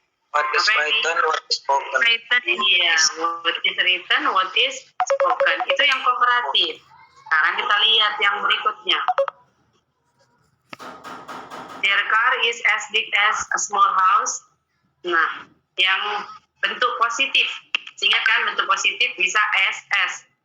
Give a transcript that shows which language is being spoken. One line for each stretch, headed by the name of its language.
English: What is written, what is spoken.
Indonesian: Iya.
English: What is written, what is spoken.
Indonesian: Itu yang komparatif. Sekarang kita lihat yang berikutnya.
English: Their car is as big as a small house.
Indonesian: Nah, yang bentuk positif. Ingat kan bentuk positif bisa SS.